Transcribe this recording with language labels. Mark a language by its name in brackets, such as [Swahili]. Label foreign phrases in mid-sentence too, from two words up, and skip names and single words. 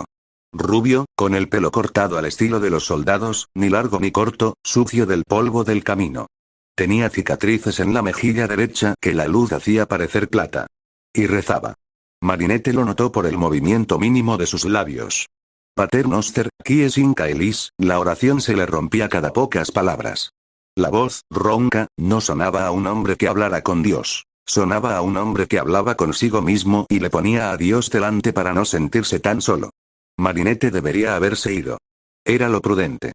[Spanish] Rubio, con el pelo cortado al estilo de los soldados, ni largo ni corto, sucio del polvo del camino. Tenía cicatrices en la mejilla derecha que la luz hacía parecer plata. Y rezaba. Marinette lo notó por el movimiento mínimo de sus labios. [Latin] Pater noster, qui es in caelis, [Spanish] la oración se le rompía cada pocas palabras. La voz, ronca, no sonaba a un hombre que hablara con Dios. Sonaba a un hombre que hablaba consigo mismo y le ponía a Dios delante para no sentirse tan solo. Marinette debería haberse ido. Era lo prudente.